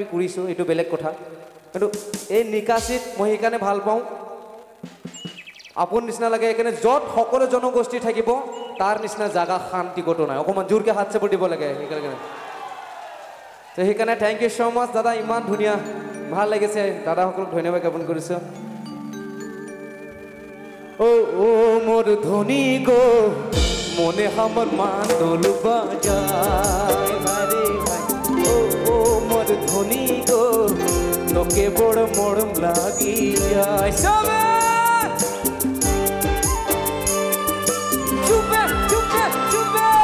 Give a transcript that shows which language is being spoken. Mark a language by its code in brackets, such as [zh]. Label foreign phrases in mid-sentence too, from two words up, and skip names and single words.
[as] কৰিছোঁ এইটো বেলেগ কথা কিন্তু এই নিকাচিত মই সেইকাৰণে ভাল পাওঁ আপোন নিচিনা লাগে এইকাৰণে য'ত সকলো জনগোষ্ঠী থাকিব তাৰ নিচিনা জাগা শান্তি ক'তো নাই অকণমান জোৰকৈ হাত চাপৰি দিব লাগে সেইকাৰণে তো সেইকাৰণে [en] thank you so much [as] দাদা ইমান ধুনীয়া ভাল লাগিছে দাদাসকলক ধন্যবাদ জ্ঞাপন কৰিছোঁ [sck] ओ मोर धुनी को मोने हमर मांदल बजाय हरे ओ मोर धुनी को तोके बड़ मोड़म लागी जाय सबे चुपे चुपे चुपे